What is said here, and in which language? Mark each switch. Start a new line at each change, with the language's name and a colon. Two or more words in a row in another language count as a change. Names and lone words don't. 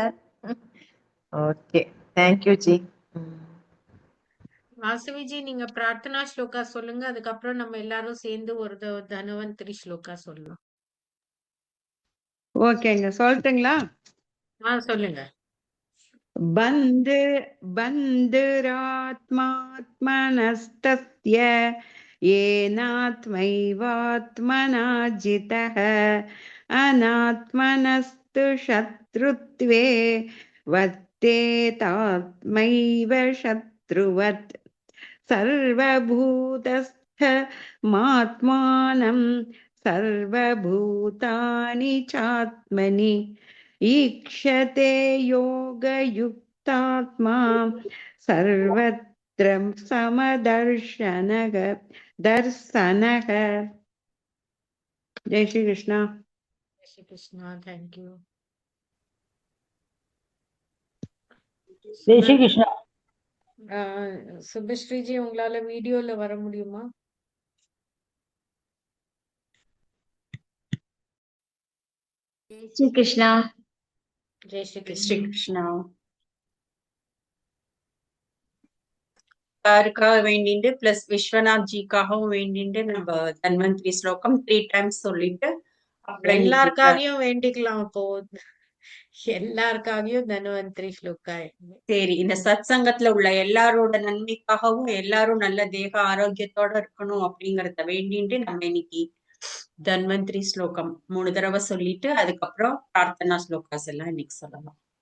English: Okay, thank you ji.
Tamil: வாசுவி ஜி, நீங்க பிரார்த்தனா ஸ்லோகா சொல்லுங்க, அதுக்கப்புறம் நம்ம எல்லாரும் சேர்ந்து ஒரு தனுவந்திரி ஸ்லோகா சொல்லலாம். ஓகேங்க, சொல்லட்டுங்களா? சொல்லுங்க.
Sanskrit: बन्धुरात्मात्मनस्तस्य येनात्मैवात्मना जितः, अनात्मनस्तु शत्रुत्वे वर्तेतात्मैव शत्रुवत्, सर्वभूतस्थमात्मानं सर्वभूतानि चात्मनि ईक्षते योगयुक्तात्मा सर्वत्र समदर्शनः दर्शनः।
Hindi: जय श्री कृष्ण. जय श्री कृष्ण.
English: Thank you.
Hindi: जय श्री कृष्ण.
Tamil: சுபஸ்ரீ ஜி, உங்களால வீடியோல வர முடியுமா?
Hindi: जय श्री कृष्ण. जय श्री श्री कृष्ण.
Tamil: சாருக்காக வேண்டிட்டு பிளஸ் விஸ்வநாத் ஜிக்காகவும் வேண்டிட்டு நம்ம தன்வந்திரி ஸ்லோகம் 3 டைம்ஸ் சொல்லிட்டு அப்புறம் இன்னைக்கு எல்லாருக்காகவும் வேண்டிக்கலாம் அப்போ. எல்லாருக்காகவும் தன்வந்திரி ஸ்லோகா. சரி, இந்த சத் சங்கத்துல உள்ள எல்லாரோட நன்மைக்காகவும் எல்லாரும் நல்ல தேக ஆரோக்கியத்தோட இருக்கணும் அப்படிங்கறத வேண்டிட்டு நம்ம இன்னைக்கு தன்வந்திரி ஸ்லோகம் 3 தடவை சொல்லிட்டு அதுக்கப்புறம் பிரார்த்தனா ஸ்லோகாஸ் எல்லாம் இன்னைக்கு சொல்லலாம்.